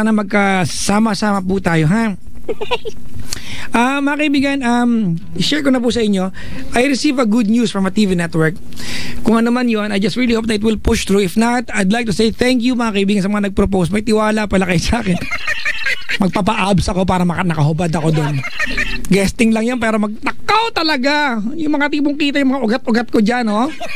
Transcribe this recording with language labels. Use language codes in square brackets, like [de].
[tl] Sana magkasama-sama po tayo, ha? Mga kaibigan, i-share ko na po sa inyo. [en] I receive a good news from a TV network. [tl] Kung ano man yun, [en] I just really hope that it will push through. If not, I'd like to say thank you, [tl] mga kaibigan, sa mga nag-propose. May tiwala pala kayo sa akin. Magpapa-abs ako para nakahubad ako doon. Guesting lang yan, pero nakaw talaga. Yung mga tipong kita, yung mga ugat-ugat ko dyan, oh.